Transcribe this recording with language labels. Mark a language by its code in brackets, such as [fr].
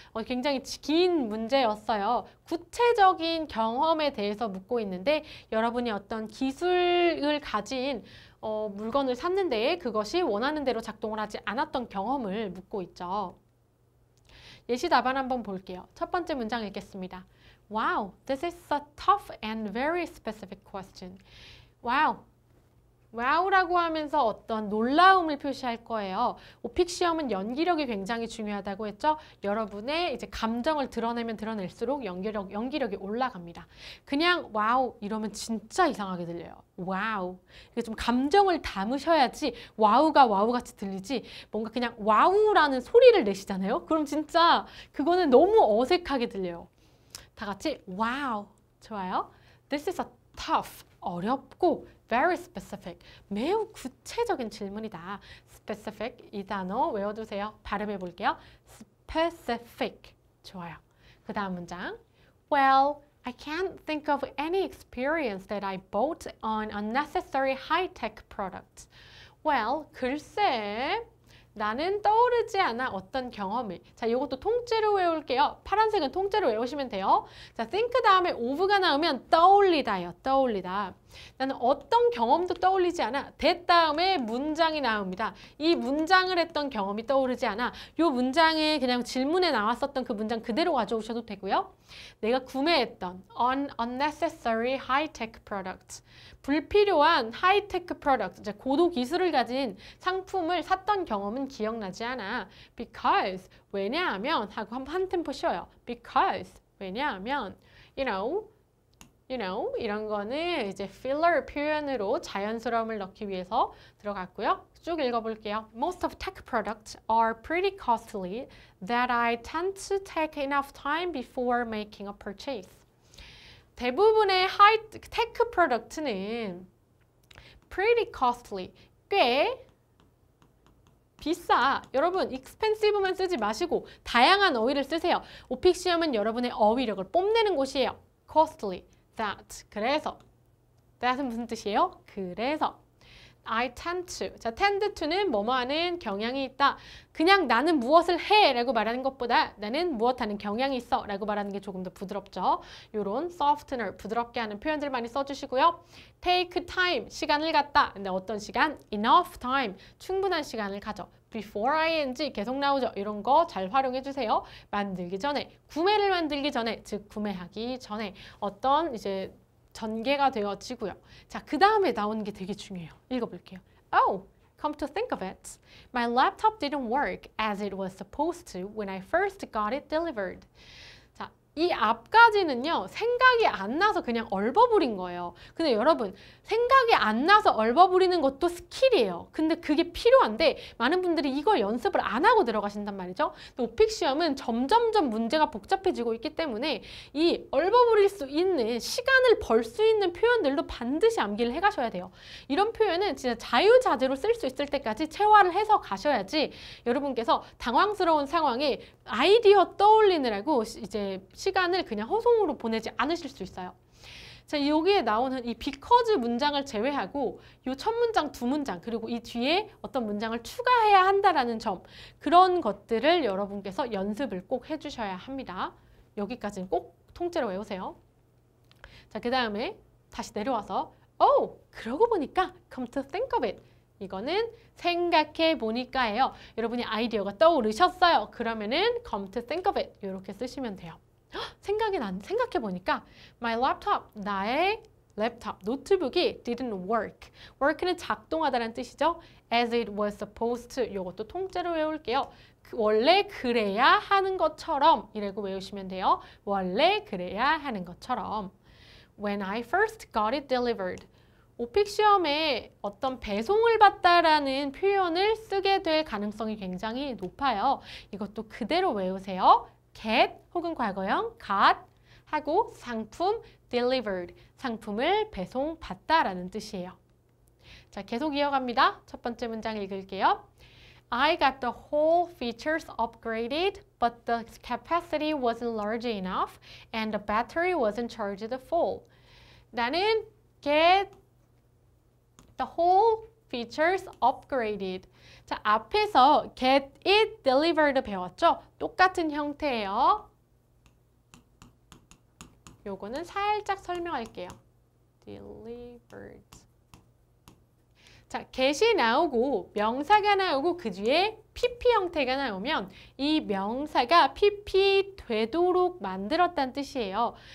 [ko] 굉장히 긴 문제였어요. 구체적인 경험에 대해서 묻고 있는데 여러분이 어떤 기술을 가진 물건을 샀는데 그것이 원하는 대로 작동을 하지 않았던 경험을 묻고 있죠. 예시 답안 한번 볼게요. 첫 번째 문장 읽겠습니다. [en] Wow, this is a tough and very specific question. Wow. [ko] 와우라고 하면서 어떤 놀라움을 표시할 거예요. 오픽 시험은 연기력이 굉장히 중요하다고 했죠. 여러분의 이제 감정을 드러내면 드러낼수록 연기력이 올라갑니다. 그냥 와우 이러면 진짜 이상하게 들려요. 와우. 이게 좀 감정을 담으셔야지 와우가 와우같이 들리지 뭔가 그냥 와우라는 소리를 내시잖아요. 그럼 진짜 그거는 너무 어색하게 들려요. 다 같이 와우. 좋아요. [en] This is a tough. [ko] 어렵고 [en] very specific, [ko] 매우 구체적인 질문이다. specific, 이 단어 외워두세요. 발음해 볼게요. specific, 좋아요. 그 다음 문장. Well, I can't think of any experience that I bought on unnecessary high-tech products. Well, 글쎄. 나는 떠오르지 않아 어떤 경험을. 자, 이것도 통째로 외울게요. 파란색은 통째로 외우시면 돼요. 자, think 다음에 of가 나오면 떠올리다예요. 떠올리다. 나는 어떤 경험도 떠올리지 않아. that 다음에 문장이 나옵니다. 이 문장을 했던 경험이 떠오르지 않아. 이 문장을 그냥 질문에 나왔었던 그 문장 그대로 가져오셔도 되고요. 내가 구매했던 [en] unnecessary high-tech products, [ko] 불필요한 high-tech product, 이제 고도 기술을 가진 상품을 샀던 경험은 기억나지 않아. because, 왜냐하면 하고 한 템포 쉬어요. because, 왜냐하면 [en] you know, [ko] 이런 거는 이제 filler 표현으로 자연스러움을 넣기 위해서 들어갔고요. 쭉 읽어볼게요. Most of tech products are pretty costly that I tend to take enough time before making a purchase. 대부분의 high-tech product는 [en] pretty costly, [ko] 꽤 비싸. 여러분, expensive만 쓰지 마시고 다양한 어휘를 쓰세요. 오픽 시험은 여러분의 어휘력을 뽐내는 곳이에요. [en] costly. that. [ko] 그래서 that은 무슨 뜻이에요? [en] 그래서 I tend to. [ko] 자, tend to는 뭐뭐 하는 경향이 있다. 그냥 나는 무엇을 해 라고 말하는 것보다 나는 무엇하는 경향이 있어 라고 말하는 게 조금 더 부드럽죠. 요런 softener, 부드럽게 하는 표현들 많이 써주시고요. [en] take time, [ko] 시간을 갖다. 근데 어떤 시간? [en] enough time, [ko] 충분한 시간을 가져. before ing 계속 나오죠. 이런 거 잘 활용해 주세요. 만들기 전에, 구매를 만들기 전에, 즉 구매하기 전에 어떤 이제 전개가 되어지고요. 자, 그 다음에 나오는 게 되게 중요해요. 읽어볼게요. [en] Oh, come to think of it, my laptop didn't work as it was supposed to when I first got it delivered. [ko] 자, 이 앞까지는요, 생각이 안 나서 그냥 얼버무린 거예요. 근데 여러분, 생각이 안 나서 얼버무리는 것도 스킬이에요. 근데 그게 필요한데 많은 분들이 이걸 연습을 안 하고 들어가신단 말이죠. 오픽 시험은 점점점 문제가 복잡해지고 있기 때문에 이 얼버무릴 수 있는, 시간을 벌 수 있는 표현들도 반드시 암기를 해가셔야 돼요. 이런 표현은 진짜 자유자재로 쓸 수 있을 때까지 체화를 해서 가셔야지 여러분께서 당황스러운 상황에 아이디어 떠올리느라고 이제 시간을 그냥 허송으로 보내지 않으실 수 있어요. 자, 여기에 나오는 이 because 문장을 제외하고 이 첫 문장, 두 문장, 그리고 이 뒤에 어떤 문장을 추가해야 한다라는 점, 그런 것들을 여러분께서 연습을 꼭 해주셔야 합니다. 여기까지는 꼭 통째로 외우세요. 자, 그 다음에 다시 내려와서 Oh, 그러고 보니까 [en] come to think of it. [ko] 이거는 생각해 보니까예요. 여러분이 아이디어가 떠오르셨어요. 그러면은 come to think of it 이렇게 쓰시면 돼요. 생각해 보니까 [en] my laptop, [ko] 나의 랩탑, 노트북이 [en] didn't work. [ko] work는 작동하다라는 뜻이죠. [en] as it was supposed to. [ko] 이것도 통째로 외울게요. 원래 그래야 하는 것처럼 이라고 외우시면 돼요. 원래 그래야 하는 것처럼. [en] When I first got it delivered. [ko] 오픽 시험에 어떤 배송을 받다라는 표현을 쓰게 될 가능성이 굉장히 높아요. 이것도 그대로 외우세요. get 혹은 과거형 got 하고 상품 delivered, 상품을 배송받다라는 뜻이에요. 자, 계속 이어갑니다. 첫 번째 문장 읽을게요. [en] I got the whole features upgraded, but the capacity wasn't large enough and the battery wasn't charged full. [ko] 나는 [en] get the whole features upgraded. [ko] 자, 앞에서 [en] get it delivered [ko] 배웠죠? 똑같은 형태예요. 요거는 살짝 설명할게요. [en] delivered. [ko] 자, get이 나오고 명사가 나오고 그 뒤에 PP 형태가 나오면 이 명사가 PP 되도록 만들었다는 뜻이에요.